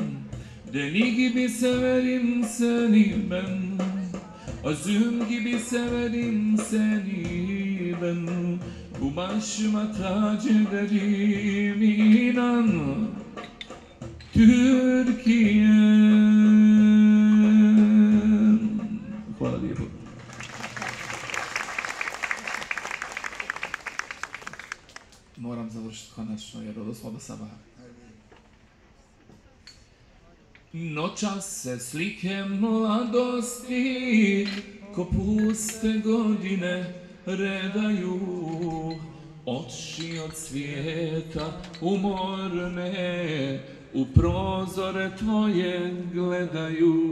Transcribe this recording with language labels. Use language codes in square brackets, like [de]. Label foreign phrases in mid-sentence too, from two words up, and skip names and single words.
[tr] Deli gibi severim seni ben, özüm gibi severim seni ben. Bu başıma tac ederim inan Türkiye'm. [bs] Hvala lijepo. Moram završiti konačno jer od 8 do sabaha. Noćas se slike mladosti ko puste godine redaju, oči od svijeta umorne u prozore tvoje gledaju.